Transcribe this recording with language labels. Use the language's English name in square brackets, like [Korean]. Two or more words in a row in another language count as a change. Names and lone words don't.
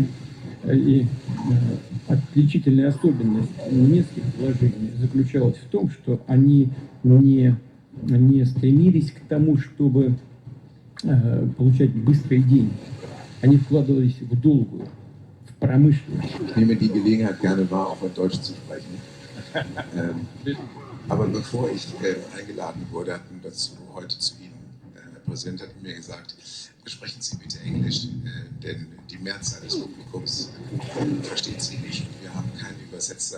[Russian] И отличительная особенность немецких вложений заключалась в том, что они не стремились к тому, чтобы получать быстрые деньги. Они вкладывались в долгую, в промышленность. [German] Ich nehme die Gelegenheit gerne wahr, auch in Deutsch zu sprechen. Aber bevor ich eingeladen wurde, hatten dazu heute zu Ihnen, Herr Präsident hat mir gesagt, sprechen Sie bitte Englisch, denn die Mehrzahl des Publikums versteht Sie nicht und wir haben keinen Übersetzer,